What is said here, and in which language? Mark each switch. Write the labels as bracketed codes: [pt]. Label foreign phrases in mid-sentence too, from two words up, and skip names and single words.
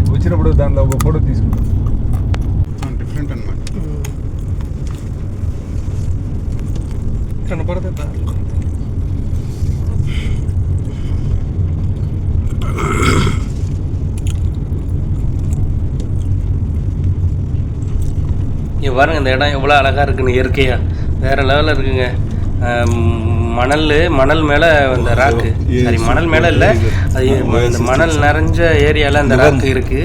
[te] వచ్చినప్పుడు దానిలో ఒక ఫోటో తీసుకుంటాం. డిఫరెంట్ అన్నమాట. కనపడతా [ta] இங்கே பாருங்கள் இந்த இடம் எவ்வளோ அழகாக இருக்குன்னு, இயற்கையாக வேறு லெவலில் இருக்குங்க. மணல் மேலே இந்த ராக்கு, சரி மணல் மேலே இல்லை, அது இந்த மணல் நிறைஞ்ச ஏரியாவில் அந்த ராக்கு இருக்குது.